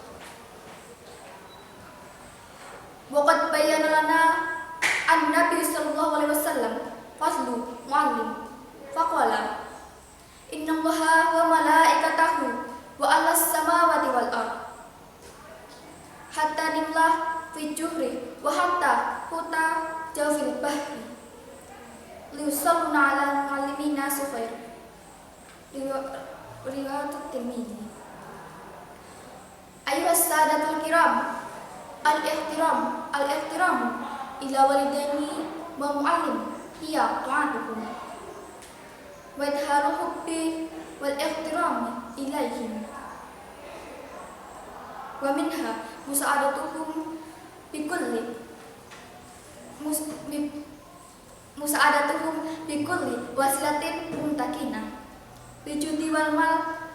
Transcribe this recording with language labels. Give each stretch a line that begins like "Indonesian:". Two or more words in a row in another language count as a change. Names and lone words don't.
Arabic: وقد بين لنا النبي صلى الله عليه وسلم فضل المعلم فقال إن الله وملائكته وأهل السماوات والأرض حتى النملة في جحرها وحتى الحوت في جوف البحر ليصلون على معلمي الخير رواية الترمذي. أيها السادة الكرام الاحترام إلى الوالدين والمعلم هي طاعتهم وإظهار الحب والاحترام إليهم ومنها مساعدتهم بكل وسيلة ممكنة بالجود والمال